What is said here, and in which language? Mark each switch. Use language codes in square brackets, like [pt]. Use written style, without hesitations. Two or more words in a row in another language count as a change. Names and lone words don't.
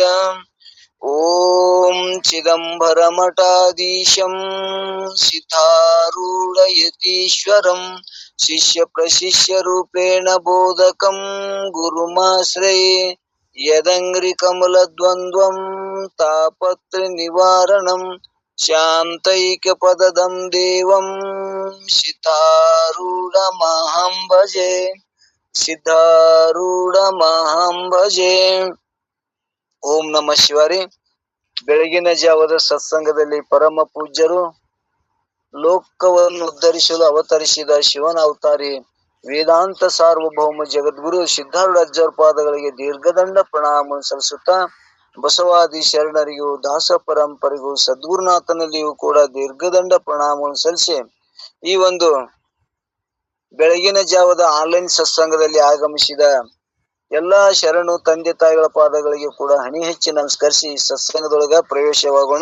[sa] ओम चिदंबरमठाधीशं सिद्धारूढयतीश्वरं शिष्य प्रशिष्य रूपेण बोधकं गुरुमाश्रये यदङ्घ्रिकमलद्वन्द्वं तापत्रनिवारणं शान्तैकपदं देवं सिद्धारूढमहं भजे सिद्धारूढमहं भजे। ಓಂ ನಮಃ ಶಿವಾರಿ. [kn] ಬೆಳಗಿನ ಜಾವದ ಸತ್ಸಂಗದಲ್ಲಿ ಪರಮ ಪೂಜ್ಯರು ಲೋಕವನ್ನು ಉದ್ಧರಿಸಲು ಅವತರಿಸಿದ ಶಿವನ ಅವತಾರಿ ವೇದಾಂತ ಸಾರ್ವಭೌಮ ಜಗದ್ಗುರು ಸಿದ್ಧಾರೂಢಾಚಾರ್ಯ ಪಾದಗಳಿಗೆ ದೀರ್ಘದಂಡ ಪ್ರಣಾಮ ಸಲ್ಲಿಸುತ್ತಾ ಬಸವಾದಿ ಶರಣರಿಗೂ ದಾಸ ಪರಂಪರೆಗೂ ಸದ್ಗುರುನಾಥನಲ್ಲಿಯೂ ಕೂಡ ದೀರ್ಘದಂಡ ಪ್ರಣಾಮ ಸಲ್ಲಿಸಿ ಈ ಒಂದು ಬೆಳಗಿನ ಜಾವದ ಆನ್ಲೈನ್ ಸತ್ಸಂಗದಲ್ಲಿ ಆಗಮಿಸಿದ ಎಲ್ಲಾ ಶರಣು ತಂದೆ ತಾಯಿಗಳ ಪಾದಗಳಿಗೆ ಕೂಡ ಹಣಿ ಹೆಚ್ಚಿ ನಮಸ್ಕರಿಸಿ ಸತ್ಸಂಗದೊಳಗ ಪ್ರವೇಶವಾಗೋಣ.